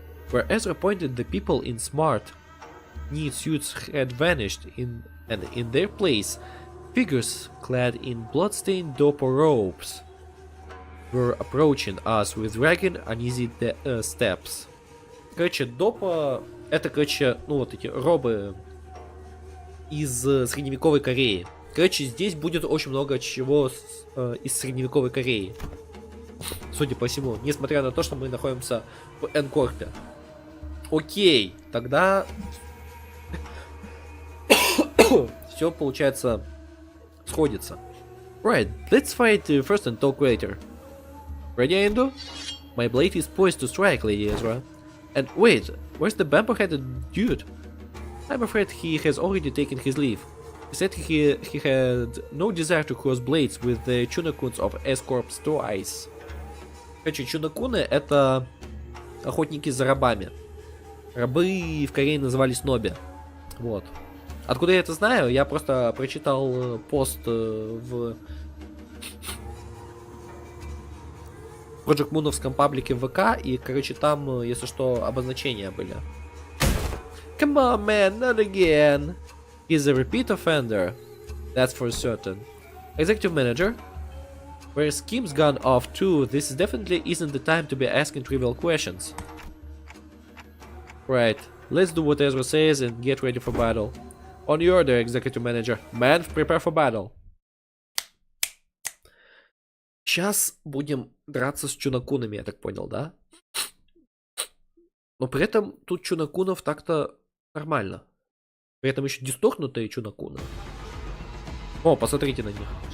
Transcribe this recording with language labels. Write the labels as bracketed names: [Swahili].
[English] Where Ezra pointed, the people in smart, neat suits had vanished, and in their place, figures clad in bloodstained dopo robes were approaching us with dragging uneasy steps. [Russian] Короче, допо это, короче, ну вот эти робы из средневековой Кореи. Короче, здесь будет очень много чего из средневековой Кореи. Судя по всему, несмотря на то, что мы находимся в Энкорпе. Окей, тогда все получается сходится. [English] Right, let's fight first and talk later. Ready, Endo? My blade is poised to strike, Lady Ezra. And wait, where's the bamboo-headed dude? I'm afraid he has already taken his leave. He said he had no desire to cross blades with the Chunakuns of S-Corp's twice. [Russian] Короче, Чунакуны — это охотники за рабами. Рабы в Корее назывались ноби. Вот. Откуда я это знаю? Я просто прочитал пост в projectmoon'овском паблике в ВК, и, короче, там, если что, обозначения были. [English] Come on, man, not again. He's a repeat offender. That's for certain. Executive manager, where scheme's gone off too, this definitely isn't the time to be asking trivial questions. Right, let's do what Ezra says and get ready for battle. On your order, executive manager. Man, prepare for battle. [Russian] Сейчас будем драться с чунакунами, я так понял, да? Но при этом тут чунакунов так-то нормально. При этом еще дисторкнутые чунакуны. О, посмотрите на них.